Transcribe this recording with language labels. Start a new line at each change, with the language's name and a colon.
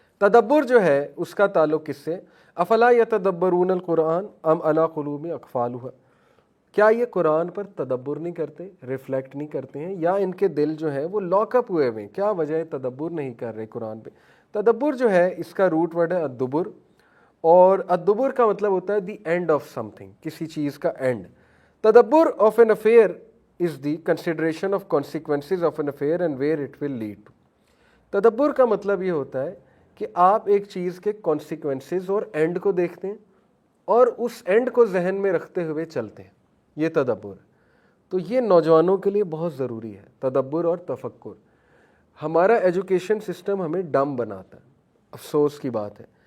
Urdu: تدبر جو ہے اس کا تعلق کس سے؟
Arabic: افلا یتدبرون القرآن ام علی قلوب اقفالها,
Urdu: کیا یہ قرآن پر تدبر نہیں کرتے, ریفلیکٹ نہیں کرتے ہیں, یا ان کے دل جو ہے وہ لاک اپ ہوئے ہوئے ہیں؟ کیا وجہ ہے تدبر نہیں کر رہے قرآن پہ؟ تدبر جو ہے اس کا روٹ ورڈ ہے الدبر, اور الدبر کا مطلب ہوتا ہے
English: the end of something,
Urdu: کسی چیز کا اینڈ.
English: تدبر of an affair is the consideration of consequences of an affair and where it will lead to.
Urdu: تدبر کا مطلب یہ ہوتا ہے کہ آپ ایک چیز کے کانسیکوینسز اور اینڈ کو دیکھتے ہیں اور اس اینڈ کو ذہن میں رکھتے ہوئے چلتے ہیں. یہ تدبر ہے. تو یہ نوجوانوں کے لیے بہت ضروری ہے, تدبر اور تفکر. ہمارا ایجوکیشن سسٹم ہمیں ڈم بناتا ہے, افسوس کی بات ہے.